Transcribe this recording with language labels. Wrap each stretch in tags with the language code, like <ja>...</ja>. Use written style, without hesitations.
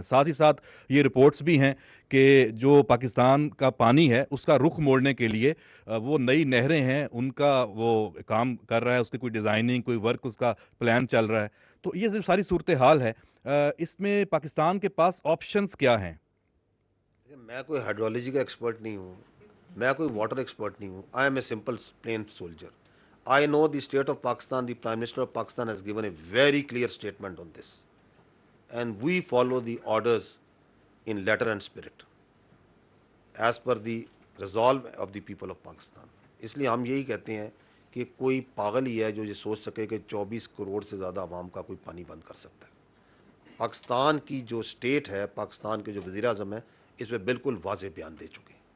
<ur>ساتھ ہی ساتھ یہ رپورٹس بھی ہیں کہ جو پاکستان کا پانی ہے اس کا رخ موڑنے کے لیے وہ نئی نہریں ہیں, ان کا وہ کام کر رہا ہے, اس کی کوئی ڈیزائننگ, کوئی ورک, اس کا پلان چل رہا ہے. تو یہ ساری صورتحال ہے. اس میں پاکستان کے پاس آپشنز کیا ہیں؟ میں کوئی ہائیڈرولوجی کا ایکسپرٹ نہیں ہوں, میں کوئی واٹر ایکسپرٹ نہیں ہوں.</ur> <en>I am a simple plain soldier. I know the state of Pakistan, the Prime Minister of Pakistan has given a very clear statement on this. And we follow the orders in letter and spirit as per the resolve of the people of Pakistan.</en> <ur>اس لیے ہم یہی کہتے ہیں کہ کوئی پاگل ہی ہے جو یہ سوچ سکے کہ 24 کروڑ سے زیادہ عوام کا کوئی پانی بند کر سکتا ہے. پاکستان کی جو اسٹیٹ ہے, پاکستان کے جو وزیر اعظم ہے, اس پہ بالکل واضح بیان دے چکے ہیں.</ur>